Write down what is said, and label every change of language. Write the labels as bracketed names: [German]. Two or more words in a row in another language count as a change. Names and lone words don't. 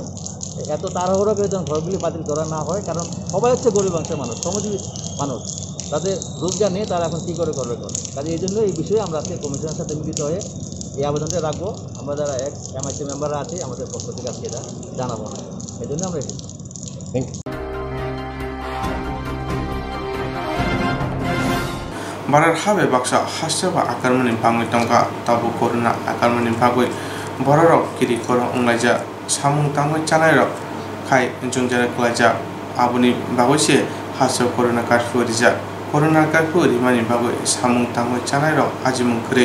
[Bangla] এত তাড়াহুড়ো করে যেন ঘরগুলি বাতিল করা না হয়, কারণ সবাই হচ্ছে গরিব অংশের মানুষ, শ্রমজীবী মানুষ, তাদের রোজগার নেই, তারা এখন কী করে করবে। কাজে এই জন্য এই বিষয়ে আমরা আজকে কমিশনের সাথে মিলিত হয়ে এই আবেদনটা রাখবো। আমরা যারা এক্স এমআইসি মেম্বাররা আছি আমাদের পক্ষ থেকে আজকে এটা জানাবো না, এই জন্য আমরা এসেছি। [English] thank you. [Kok Borok] barar habe baksa hasaba akarmani bangui tongka tabu korona akarmani bagui bororok kiri koro onglaija samung tangoi chanai rok khai jungjara klaija abuni bagoise haso korona karfu rija korona karfu rimani bagui samung tangoi chanai rok ajimung kri